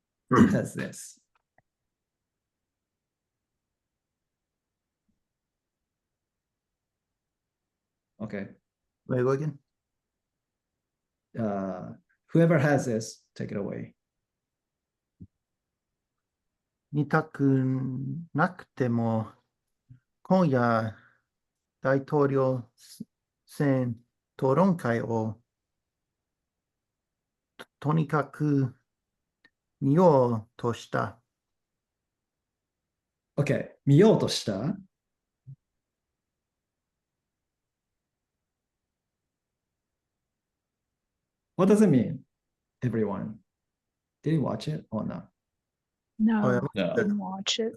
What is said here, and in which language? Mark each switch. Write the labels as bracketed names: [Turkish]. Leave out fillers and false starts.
[English] It has this. Okay. Wait, go again. Whoever has this, take it away. [Japanese] 見たくなくても、今夜、大統領選討論会をとにかく見ようとした。 [English] Okay. 見ようとした What does it mean, everyone? Did you watch it or not? No, Oh, yeah. No, didn't watch it.